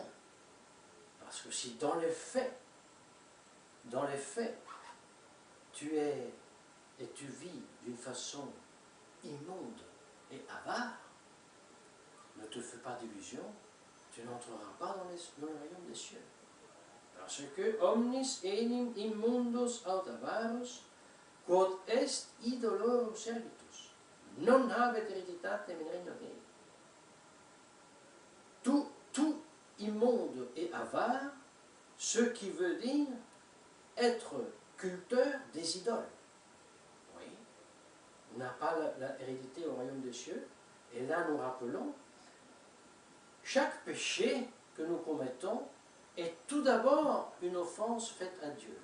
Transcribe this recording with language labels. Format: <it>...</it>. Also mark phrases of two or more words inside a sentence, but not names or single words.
<fr>Parce que si dans les faits, tu es et tu vis d'une façon immonde et avare, ne te fais pas d'illusions, tu n'entreras pas dans le royaume des cieux. Parce que</fr> <la>omnis enim immundus aut avarus, quod est idolorum servitus, non habet hereditate in regnum Dei.</la> <fr>Tout immonde et avare, ce qui veut dire être culteur des idoles. Oui, on n'a pas la hérédité au royaume des cieux, et là nous rappelons, chaque péché que nous commettons est tout d'abord une offense faite à Dieu.</fr>